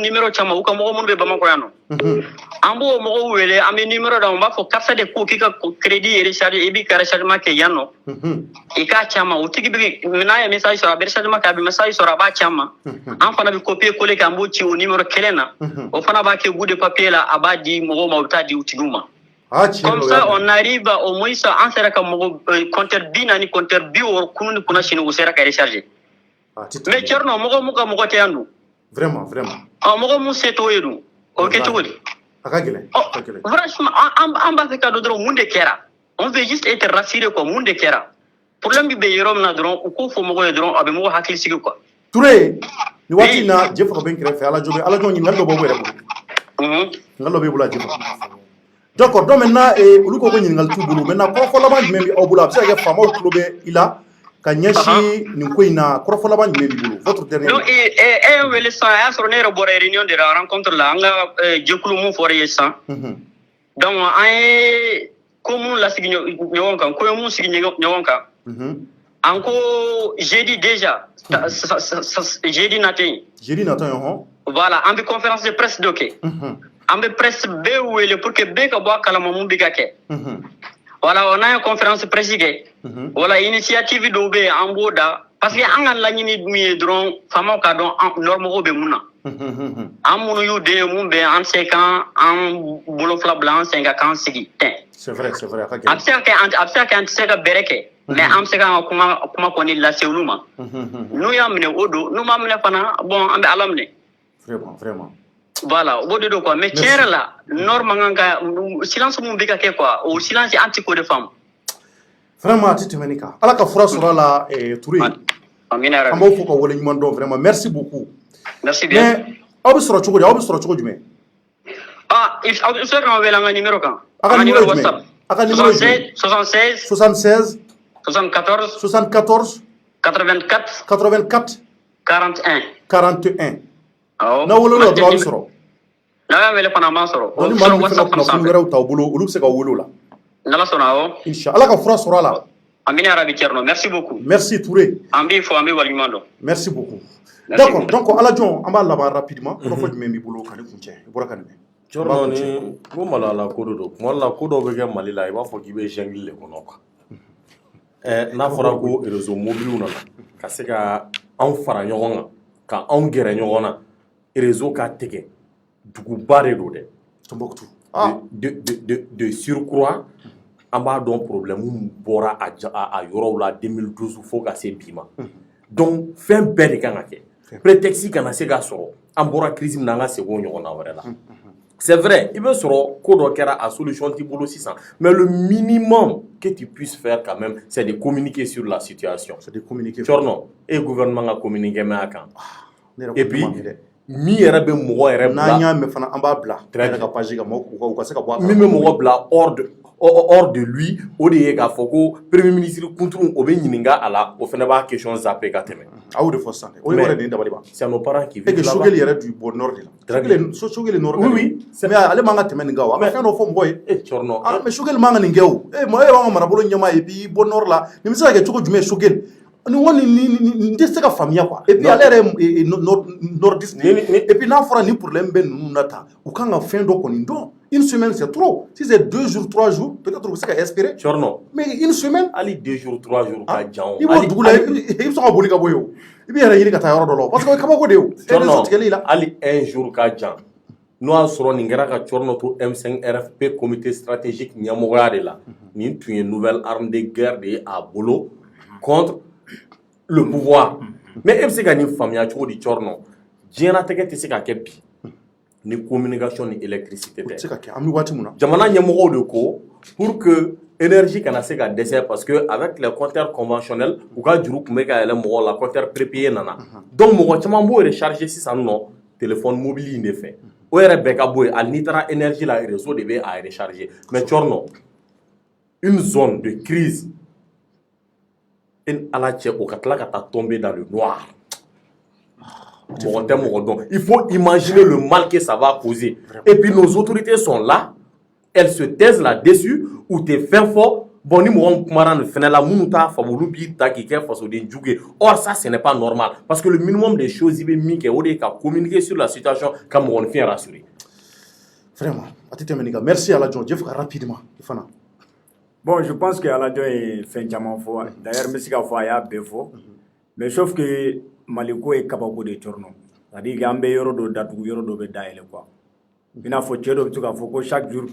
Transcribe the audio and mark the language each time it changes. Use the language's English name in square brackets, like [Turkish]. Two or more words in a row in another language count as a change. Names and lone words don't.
[Bambara] numéro caman u ka mɔgɔ minnu bɛ Bamakɔ yan nɔ an b'o mɔgɔw wele an bɛ numéro d'a ma b'a fɔ karisa de ko k'i ka [French] crédit recharge [Bambara] i b'i ka rechargement kɛ yan nɔ i k'a caman o tigi bɛ n'a ye message sɔrɔ a bɛ rechargement kɛ a bɛ message sɔrɔ a b'a caman an fana bɛ [French] copier coller [Bambara] kɛ an b'o ci o numéro kelen na o fana b'a kɛ [French] bout de papier [Bambara] la a b'a di mɔgɔw ma u bɛ taa di u tigiw ma [French] comme ça on arrive au moins [Bambara] an sera ka mɔgɔ compteur 40 compteur 60 kunu ni kunna sini u sera ka recharger mais Thierno mɔgɔ mun ka mɔgɔ tɛ yan dun vraiment mɔgɔ mun se t'o ye dun o kɛ cogo di a ka gɛlɛn franchement an b'a fɛ ka dɔn dɔrɔn mun de kɛra [French] on veut juste être rassuré quoi [Bambara] mun de kɛra problème bɛ yɔrɔ min na dɔrɔn u k'o fɔ mɔgɔ ye dɔrɔn a bɛ mɔgɔ hakili sigi quoi Touré ni waati in na Jɛfɔ ka bɛ n kɛrɛfɛ Alajo ɲininkali dɔ b'aw yɛrɛ bolo ɲininkali dɔ b'e bolo a Jɛfɔ [French] d'accord donc maintenant [Bambara] olu ko ɲininkali t'u bolo maintenant kɔrɔfɔ laban jumɛn bɛ aw bolo a bɛ se ka kɛ faamaw tulo bɛ i la ka ɲɛsin nin ko in na kɔrɔfɔ laban jumɛn b'i bolo [French] votre dernier [Bambara] donc e ye wele sisan a y'a sɔrɔ ne yɛrɛ bɔra [French] réunion de la rencontre [Bambara] la an ka jɛkulu mun fɔra ye sisan donc an ye ko mun lasigi ɲɔgɔn kan ko ye mun sigi ɲɔgɔn kan an ko [French] jeudi déjà jeudi [Bambara] naten voilà an bɛ [French] conférence de presse [Bambara] dɔ kɛ an bɛ presse bɛɛ wele [French] pour que [Bambara] bɛɛ ka bɔ a kalama mun bɛ ka kɛ [French] voilà on a une conférence presse [Bambara] kɛ [French] voilà initiative [Bambara] dɔw bɛ yen an b'o da [French] parce que [Bambara] an ka laɲini min ye dɔrɔn faamaw k'a dɔn nɔrɔmɔgɔw bɛ mun na an minnu y'u den ye mun bɛ an se kan an bolo fila bila an sen kan k'an sigi tɛ [French] c'est vrai [Bambara] a bɛ se ka kɛ an tɛ se ka bɛrɛ kɛ mais an bɛ se k'an ka kuma kɔni lase olu ma n'u y'a minɛ o don n'u m'a minɛ fana bon an bɛ ala minɛ vraiment voilà o de don quoi mais tiɲɛ yɛrɛ la nord man kan ka silence mun bɛ ka kɛ quoi o silence an tɛ k'o de faamu vraiment a tɛ tɛmɛ nin kan ala ka fura sɔrɔ a la Touré an b'aw fo ka wale ɲuman dɔn [French] vraiment merci beaucoup merci bien [Bambara] mais aw bɛ sɔrɔ cogo di aw bɛ sɔrɔ cogo jumɛn i bɛ se ka wele an ka numéro kan a ka numéro jumɛn a ka numéro jumɛn 76 74 84 41 n'aw wele la dɔrɔn a bɛ sɔrɔ n'a wele fana ma sɔrɔ ni maa min fana kunnafoni wɛrɛw t'aw bolo olu bɛ se ka wele o la n'ala sɔnna awɔ [Arabic] insha Allah [Bambara] ka fura sɔrɔ a la amina arabi Thierno [French] merci beaucoup [Bambara] merci Touré an b'i fɔ an bɛ waleɲuman dɔn [French] merci beaucoup d'accord donc [Bambara] Alajon an b'a laban rapidement kɔnɔfɔ jumɛn b'i bolo ka ne kuncɛ i bɔra ka nin mɛn Thierno ni ko malala ko do kuma la ko dɔ bɛ kɛ Mali la i b'a fɔ k'i bɛ jungle de kɔnɔ quoi n'a fɔra ko [French] réseau mobile [Bambara] nana ka se ka anw fara ɲɔgɔn kan ka anw gɛrɛ ɲɔgɔn na réseau ka tigɛ duguba de don dɛ Tombouctou [French] de surcroît [Bambara] an b'a dɔn problème bɔra a yɔrɔw la 2012 fo ka se bi ma donc fɛn bɛɛ de kan ka kɛ prétexte kana se ka sɔrɔ an bɔra crise min na an ka segin o ɲɔgɔn na wɛrɛ la [French] c'est vrai il [Bambara] bɛ sɔrɔ ko dɔ kɛra a solution t'i bolo sisan [French] mais le minimum que tu puisses faire quand même c'est de communiquer sur la situation c'est de communiquer [Bambara] Thierno e gouvernement ka communiquer mɛ a kan et puis min yɛrɛ bɛ mɔgɔ yɛrɛ bila n'an y'a mɛn fana an b'a bila très ka page kan u ka se ka bɔ a min bɛ mɔgɔ bila [French] hors de lui [Bambara] o de ye k'a fɔ ko [French] premier ministre [Bambara] kunturu o bɛ ɲininka a la o fana b'a [French] question zapper [Bambara] ka tɛmɛ a y'o de fɔ sisan o ye wɛrɛ de ye dabali ban [French] c'est nos parents qui vivent là-bas [Bambara] Sogɛli yɛrɛ du bɔ [French] nord de la [Bambara] Sogɛli [French] nord oui mais [Bambara] ale man ka tɛmɛ nin kan o a ka fɛn dɔ fɔ mɔgɔ ye Thierno mais Sogɛli man ka nin kɛ o mɔgɔ ye b'an ka marabolo ɲɛmaa ye puis bɔ nord la nin bɛ se ka kɛ cogo jumɛn Sogɛli nin tɛ se ka faamuya quoi [French] et puis [Bambara] ale yɛrɛ ye nordiste [French] et puis [Bambara] n'a fɔra ni problème bɛ ninnu na tan u kan ka fɛn dɔ kɔni dɔn [French] une semaine c'est trop si c'est 2 jours 3 jours peut-être [Bambara] u bɛ se ka espérer Thierno [French] mais une semaine [Bambara] hali [French] 2 jours 3 jours [Bambara] ka jan o i b'o dugu la i bɛ sɔn ka boli ka bɔ yen o i bɛ yɛrɛ ɲini ka taa yɔrɔ dɔ la parce que o ye kabako de ye o Thierno tigɛli la hali 1 jour ka jan n'o y'a sɔrɔ nin kɛra ka Thierno to M5 RFP [French] comité stratégique [Bambara] ɲɛmɔgɔya de la nin tun ye [French] nouvelle arme de guerre [Bambara] de ye a bolo [French] contre le pouvoir mais [Bambara] e bɛ se ka nin faamuya cogo di Thierno diɲɛlatigɛ tɛ se ka kɛ bi ni communication ni électricité tɛ se ka kɛ an bɛ waati min na jamana ɲɛmɔgɔw de ko [French] pour que énergie [Bambara] kana se ka dɛsɛ [French] parce que avec les compteurs conventionnels [Bambara] u ka juru tun bɛ ka yɛlɛ mɔgɔw la [French] compteur prépayé [Bambara] nana donc mɔgɔ caman b'o recharger sisan nɔ [French] téléphone mobile [Bambara] in de fɛ o yɛrɛ bɛɛ ka bɔ yen hali n'i taara énergie la réseau de bɛ a recharger [French] mais Thierno une zone de crise [Bambara] ala cɛ o ka tila ka taa [French] tomber dans le noir [Bambara] mɔgɔ tɛ mɔgɔ dɔn [French] il faut imaginer le mal que ça va causer et puis nos autorités sont là elles se taisent là-dessus ou te [Bambara] fɛn fɔ bon ni mɔgɔ min kumara nin fɛnɛ la minnu t'a faamu olu b'i ta k'i kɛ fasoden jugu ye [French] or ça ce n'est pas normal parce que le minimum des choses [Bambara] i bɛ min kɛ o de ye ka [French] communiquer sur la situation [Bambara] ka mɔgɔninfin rassurer vraiment a tɛ tɛmɛ nin kan [French] merci Alajon je fais rapidement [Bambara] i fana [French] bon je pense que [Bambara] Alajon ye fɛn caman fɔ d'ailleurs n bɛ se ka fɔ a y'a bɛɛ fɔ [French] mais sauf que [Bambara] Maliko ye kabako de Thierno [French] c'est-à-dire que [Bambara] an bɛ yɔrɔ dɔ datugu yɔrɔ dɔ bɛ dayɛlɛ quoi i n'a fɔ cɛ dɔ bɛ to k'a fɔ ko chaque